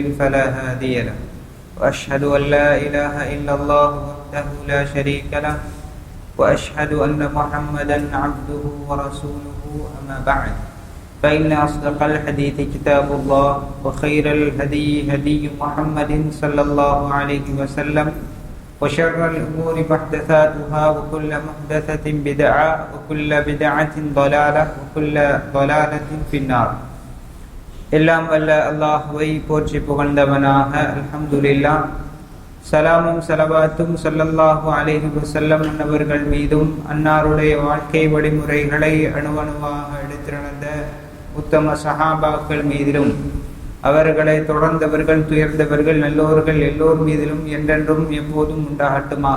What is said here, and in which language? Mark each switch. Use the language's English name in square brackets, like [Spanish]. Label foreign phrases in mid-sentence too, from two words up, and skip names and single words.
[Arabic] فلا هادي له وأشهد أن لا إله إلا الله وحده لا شريك له وأشهد أن محمدا عبده ورسوله أما بعد فإن أصدق الحديث كتاب الله وخير الهدي هدي محمد صلى الله عليه وسلم وشر الأمور محدثاتها وكل محدثة بدعة وكل بدعة ضلالة وكل ضلالة في النار. [Tamil] எல்லாம் வல்ல அல்லாஹ்வை போற்றி புகழ்ந்தவனாக அல்ஹம்துலில்லாஹ், சலாமும் சலவாத்தும் [Arabic] صلى الله عليه وسلم [Tamil] அன்னவர்கள் மீதும் அன்னாருடைய வாழ்க்கை வழிமுறைகளை அணுவணுவாக எடுத்து நடந்த உத்தம சஹாபாக்கள் மீதிலும் அவர்களை தொடர்ந்தவர்கள் துயர்ந்தவர்கள் நல்லோர்கள் எல்லோர் மீதிலும் என்றென்றும் எப்போதும் உண்டாகட்டுமாக.